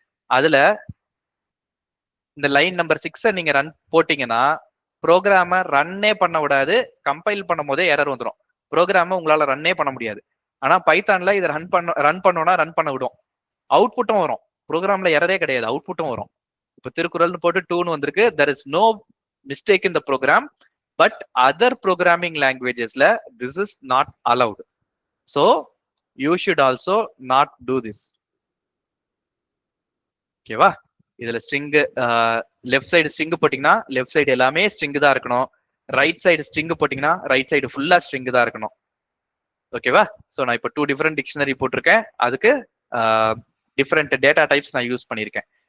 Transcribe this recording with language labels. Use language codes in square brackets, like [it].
[ta] அதுல இந்த line number 6 நீங்க ரன் போட்டீங்கன்னா ப்ரோக்ராம ரன்னே பண்ண விடாது. கம்பைல் பண்ணும் போதே எரர் வந்துடும், ப்ரோக்ராம உங்களால ரன்னே பண்ண முடியாது. ஆனா பைத்தான்ல இதை ரன் பண்ணோம்னா ரன் பண்ண விடும், அவுட்புட்டும் வரும். ப்ரோக்ராம்ல எரரே கிடையாது, அவுட்புட்டும் வரும். இப்ப திருக்குறள்னு போட்டு 2ன்னு வந்திருக்கு. [en] there is no mistake in the program, but other programming [ta] languagesல [en] this is not allowed. So you should also not do this. [ta] ஓகேவா? இதுல ஸ்ட்ரிங் லெஃப்ட் சைடு ஸ்ட்ரிங் போட்டீங்கன்னா லெஃப்ட் சைடு எல்லாமே ஸ்ட்ரிங் தான் இருக்கணும், ரைட் சைடு ஸ்ட்ரிங் போட்டீங்கன்னா right side ஃபுல்லா string தான் இருக்கணும். ஓகேவா? சோ நான் இப்போ 2 டிஃபரெண்ட் டிக்ஷனரி போட்டிருக்கேன், அதுக்கு டிஃபரெண்ட் டேட்டா டைப்ஸ் நான் யூஸ் பண்ணியிருக்கேன்.